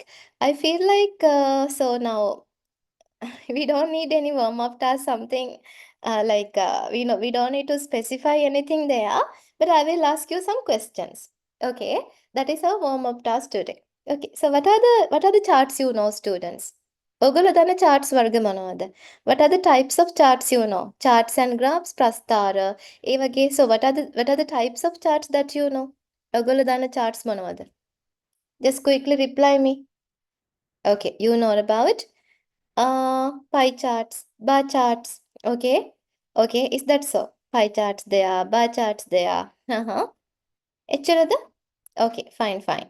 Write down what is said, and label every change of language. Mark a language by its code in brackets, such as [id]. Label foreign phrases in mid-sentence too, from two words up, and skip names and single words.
[en] I feel like, so now we don't need any warm-up task, something we don't need to specify anything there, but I will ask you some questions. Okay, that is our warm-up task today. Okay, so what are the charts you know, students? [si] ඔගොල්ලෝ දන්න charts වර්ග මොනවද? [en] What are the types of charts you know? Charts and graphs, [si] ප්‍රස්ථාර, ඒ වගේ. [en] So what are the types of charts that you know? [si] ඔගොල්ලෝ දන්න charts මොනවද? [en] Just quickly reply me. Okay, you know about pie charts, bar charts. Okay. Okay, is that so? Pie charts there, bar charts there. Uh-huh. Echarada? Okay, fine, fine.